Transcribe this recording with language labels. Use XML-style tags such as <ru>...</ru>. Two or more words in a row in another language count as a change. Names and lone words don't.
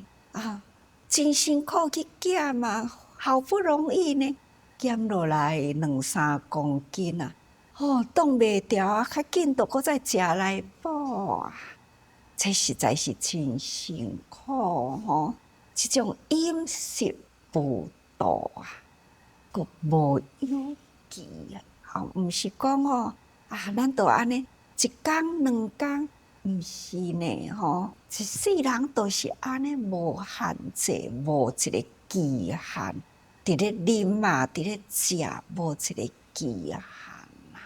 <nan>真辛苦去减啊，好不容易呢减落来2-3公斤啊！挡袂牢啊，较紧都搁再食来补啊！这实在是真辛苦吼！即种饮食不度啊！佫无有忌啊！毋是讲咱都安尼1天2天，毋是呢吼！一世人都是安尼无限制，无一个期限。伫咧啉嘛，伫咧食，无一个期限啦。</nan>